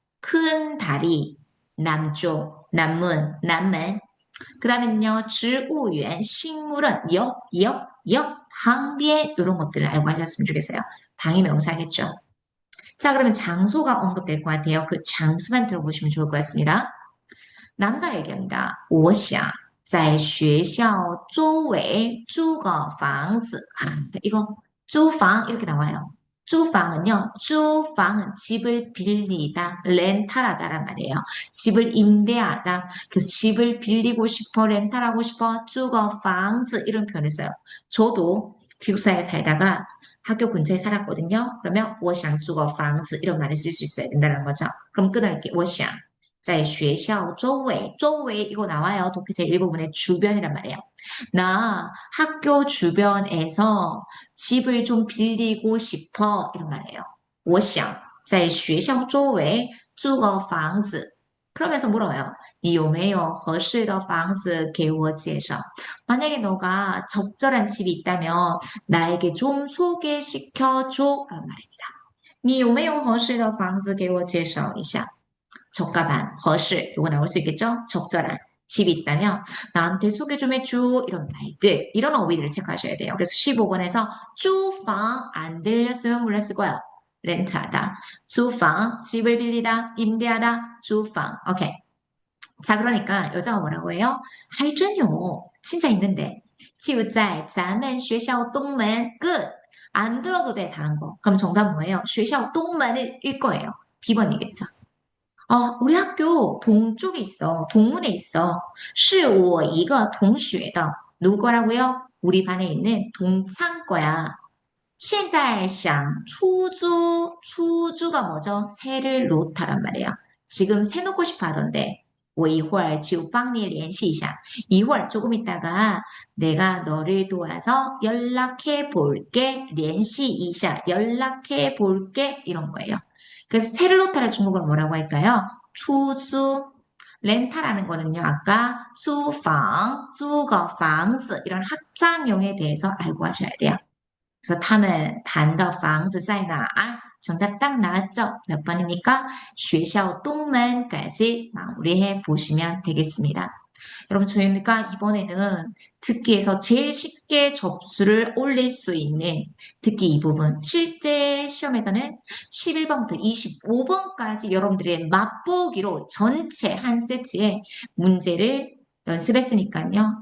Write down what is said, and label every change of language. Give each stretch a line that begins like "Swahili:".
Korean: 큰 다리, 남쪽, 남문, 남문. 그 다음에는요, 植物园, 식물원, 역, 항비에 이런 것들을 알고 하셨으면 좋겠어요. 방이 명사겠죠. 자, 그러면 장소가 언급될 것 같아요. 그 장소만 들어보시면 좋을 것 같습니다. 남자 얘기합니다.
Chinese: 我想在学校周围租个房子.
Korean: 이거 租房 이렇게 나와요. 租房은요. 租房은 집을 빌리다, 렌탈하다란 말이에요. 집을 임대하다. 그래서 집을 빌리고 싶어, 렌탈하고 싶어,
Chinese: 租个房子
Korean: 이런 표현을 써요. 저도 기숙사에 살다가 학교 근처에 살았거든요. 그러면
Chinese: 我想租个房子
Korean: 이런 말을 쓸 수 있어야 된다는 거죠. 그럼 끊을게.
Chinese: 我想在学校周围
Korean: 이거 나와요. 독해제 일부분의 주변이란 말이에요. 나 학교 주변에서 집을 좀 빌리고 싶어 이런 말이에요.
Chinese: 我想在学校周围租个房子
Korean: 그러면서 물어요.
Chinese: 你有没有合适的房子给我介绍?
Korean: 만약에 너가 적절한 집이 있다면 나에게 좀 소개시켜줘 라는 말입니다.
Chinese: 你有没有合适的房子给我介绍一下? 적합한, 合适 이거 나올 수 있겠죠? 적절한
Korean: 집이 있다면 나한테 소개 좀 해줘 이런 말들 이런 어휘들을 체크하셔야 돼요. 그래서 15번에서 租房 안 들렸으면 몰랐을 거예요. 렌트하다, 租房 집을 빌리다, 임대하다, 租房 오케이. 자 그러니까 여자가 뭐라고 해요?
Chinese: 还真有
Korean: 진짜 있는데
Chinese: 就在咱们学校东门
Korean: 끝. 안 들어도 돼 다른 거. 그럼 정답 뭐예요? 学校 东门일 거예요. B번이겠죠. 우리 학교 동쪽에 있어. 동문에 있어.
Chinese: 是我一个同学的.
Korean: 누구 거라고요? 우리 반에 있는 동창 거야.
Chinese: 现在想出租,出租가
Korean: 뭐죠? 새를 놓다란 말이에요. 지금 새 놓고 싶어 하던데.
Chinese: 我一会儿就帮你联系一下. 一会儿
Korean: 조금 있다가 내가 너를 도와서 연락해 볼게.
Chinese: 联系一下.
Korean: 연락해 볼게. 이런 거예요. 그래서 새를 놓다를 중국어로 뭐라고 할까요?
Chinese: 出租.
Korean: 렌탈하는 거는요. 아까 租房,
Chinese: 租个房子
Korean: 이런 합장용에 대해서 알고 하셔야 돼요.
Chinese: 그래서 他们谈的房子在哪?
Korean: 정답 딱 나왔죠? 몇 번입니까? 学校 东门까지 마무리해 보시면 되겠습니다. 여러분 저희가 이번에는 듣기에서 제일 쉽게 접수를 올릴 수 있는 듣기 이 부분 실제 시험에서는 11번부터 25번까지 여러분들의 맛보기로 전체 한 세트의 문제를 연습했으니까요.